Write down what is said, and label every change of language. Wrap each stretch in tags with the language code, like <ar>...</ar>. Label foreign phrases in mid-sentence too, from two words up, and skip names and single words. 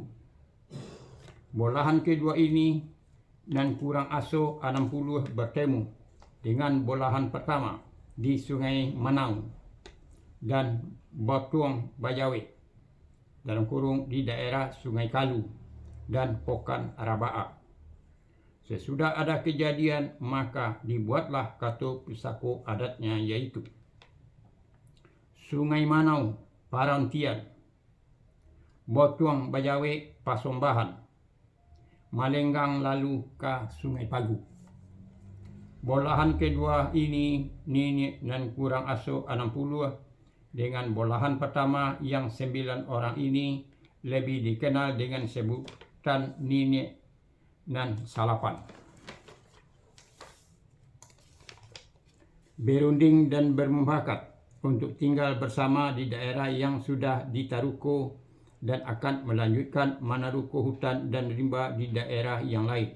<id>Bolahan kedua ini Nan kurang aso 60 bertemu dengan bolahan pertama di Sungai Manau dan Batuang Bajawe dalam kurung di daerah Sungai Kalu dan Pokan Rabaa. Sesudah ada kejadian, maka dibuatlah kata pusako adatnya, yaitu Sungai Manau Parantian, Batuang Bajawe Pasombahan, Malenggang lalu ke Sungai Pagu. Bolahan kedua ini Nini dan kurang aso 60 dengan bolahan pertama yang 9 orang ini lebih dikenal dengan sebutan Nini Nan Salapan. Berunding dan bermufakat untuk tinggal bersama di daerah yang sudah ditaruko dan akan melanjutkan menaruko hutan dan rimba di daerah yang lain.</id>